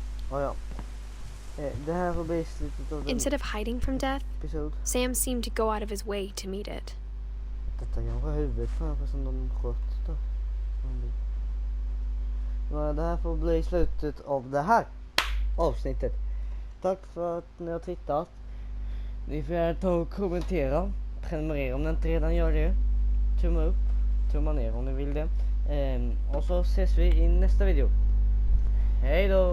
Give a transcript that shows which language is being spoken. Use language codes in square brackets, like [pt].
[sv] Ja. Det här får bli slutet av den [en] Instead of hiding from death, [sv] episod. [en] Sam seemed to go out of his way to meet it. [sv] Detta kanske är huvudet på den som de sköt då. Men det här får bli slutet av det här avsnittet. Tack för att ni har tittat. Ni får gärna ta och kommentera. Prenumerera om ni inte redan gör det. Tumma upp. Tumma ner om ni vill det. Och så ses vi i nästa video. Hej då!